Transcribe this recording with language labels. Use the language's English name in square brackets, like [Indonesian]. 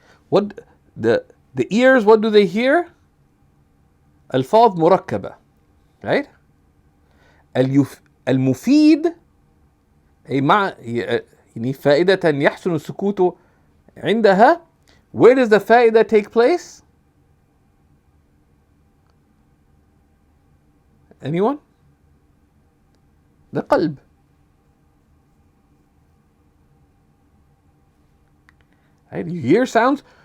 [English] What the ears, what do they hear? [Arabic] ألفاظ مركبة, right? المفيد أي مع يعني فائدة يحسن السكوت عندها. [English] Where does the فائدة take place? Anyone? The قلب. Right? You hear sounds.